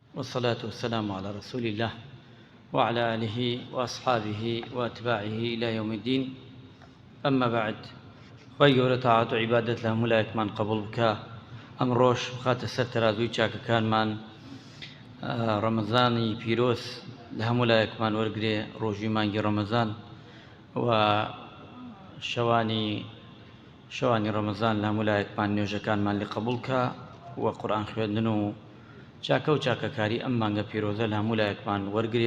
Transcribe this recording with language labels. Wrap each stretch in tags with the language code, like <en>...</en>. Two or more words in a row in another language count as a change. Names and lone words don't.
<ar>والصلاة والسلام على رسول الله وعلى آله وأصحابه وأتباعه إلى يوم الدين. أما بعد،</ar> <ku>خی گەورە تاعات و عیبادەت لە هەموو لایەکمان قبوڵ بکە. ئەمڕۆش بخاتە سەر تەرازووی چاکەکانمان، ڕەمەزانی پیرۆز لە هەموو لایەکمان وەرگێ، ڕۆژی مانگی ڕەمەزان و شەوانی ڕەمەزان لە هەموو لایەکمان نوێژەکانمان لێ قبوڵ بکە و قورئان خوێندن و چاکە و چاکەکاری ئەم مانگە پیرۆزە لە هەموو لایەکمان وەرگێ.</ku>